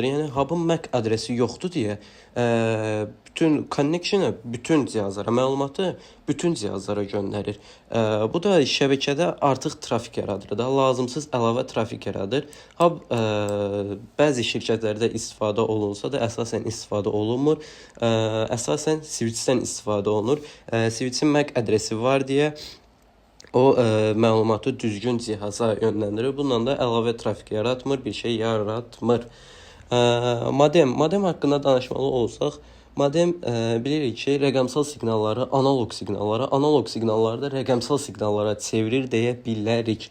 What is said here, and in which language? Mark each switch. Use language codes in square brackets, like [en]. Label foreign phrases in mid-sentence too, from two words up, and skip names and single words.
[az] Yəni hubun MAC adresi yoxdur deyə bütün connection-ı bütün cihazlara, məlumatı bütün cihazlara göndərir. Bu da şəbəkədə artıq trafik yaradır da, lazımsız əlavə trafik yaradır. Hub bəzi şirkətlərdə istifadə olunsa da əsasən istifadə olunmur. Əsasən switch-dən istifadə olunur. Switch-in MAC adresi var deyə o məlumatı düzgün cihaza yönləndirir. Bununla da əlavə trafik yaratmır, bir şey yaratmır. Modem haqqında danışmalı olsaq, modem bilirik ki, rəqəmsal siqnalları analog siqnalları da rəqəmsal siqnallara çevirir deyə bilərik.